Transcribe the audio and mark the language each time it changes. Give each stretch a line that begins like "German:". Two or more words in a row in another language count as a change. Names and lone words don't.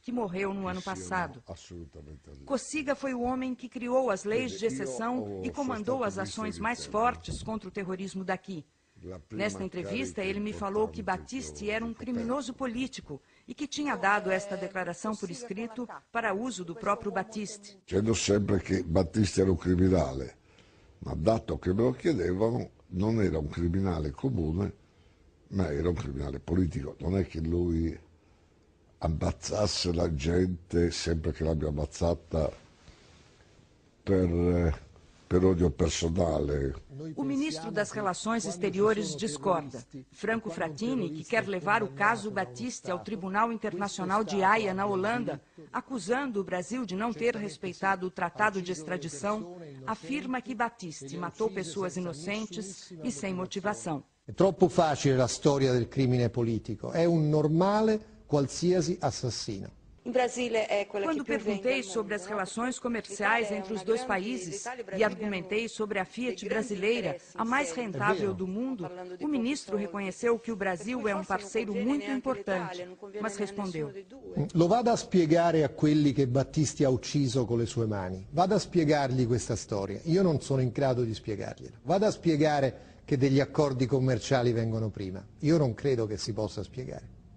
Portuguese: que morreu no ano passado. Cossiga foi o homem que criou as leis de exceção e comandou as ações mais fortes contra o terrorismo daqui. Nesta entrevista, ele me falou que Battisti era um criminoso político e que tinha dado esta declaração por escrito para uso do próprio Battisti.
Italian: Dicendo sempre che Battisti era un criminale, ma dato che me lo chiedevano, non era un criminale comune, ma era un criminale politico. Non è che lui ammazzasse la gente sempre che l'abbia ammazzata per odio personale.
Portuguese: O ministro das Relações Exteriores discorda. Franco Frattini, que quer levar o caso Battisti ao Tribunal Internacional de Haia, na Holanda, acusando o Brasil de não ter respeitado o tratado de extradição, afirma que Battisti matou pessoas inocentes e sem motivação.
Italian: È troppo facile la storia del crimine politico, è un normale qualsiasi assassino.
Portuguese: Quando perguntei sobre as relações comerciais entre os dois países e argumentei sobre a Fiat brasileira, a mais rentável do mundo, o ministro reconheceu que o Brasil é um parceiro muito importante, mas respondeu:
Italian: Lo vada a spiegare a quelli che Battisti ha ucciso con le sue mani, vada a spiegargli questa storia, io non sono in grado di spiegargliela, vada a spiegare che degli accordi commerciali vengono prima, io non credo che si possa spiegare.